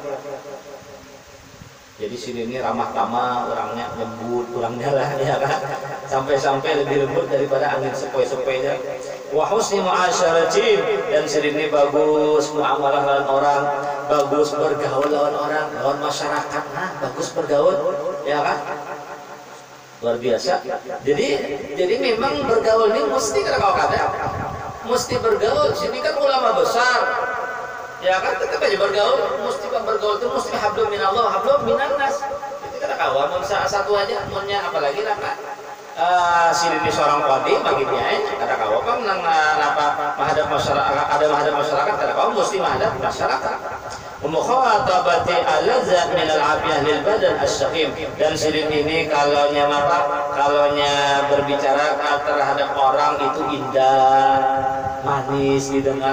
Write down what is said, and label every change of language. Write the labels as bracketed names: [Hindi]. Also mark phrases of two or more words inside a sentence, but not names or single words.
[Banjar] Jadi sidin ini ramah tamah, orangnya lembut, orangnya lah ya kan. [Indonesian] Sampai lebih lembut daripada angin sepoi-sepoinya. [Arabic] وحسن المعاشرة [Banjar] dan sidin ini bagus muamalah lawan orang, bagus bergaul lawan orang, lawan masyarakat. Bagus bergaul, ya kan? Luar biasa. [Indonesian] Jadi memang bergaul ini mesti mesti bergaul. Sini kan ulama besar. Ya kan tetap aja bergaul, bergaul itu mesti [Arabic] حبل من الله حبل من الناس. [Banjar] Itu kada kawan satu aja munnya apalagi lah Pak. Sini seorang qadi bagi dia kada kawan kan nang menghadap masyarakat kada kawan mesti menghadap masyarakat. [Arabic] مخاطبة ألذ من العافية للبدن السقيم [Indonesian] dan sidin ini kalaunya berbicara terhadap orang itu indah manis didengar.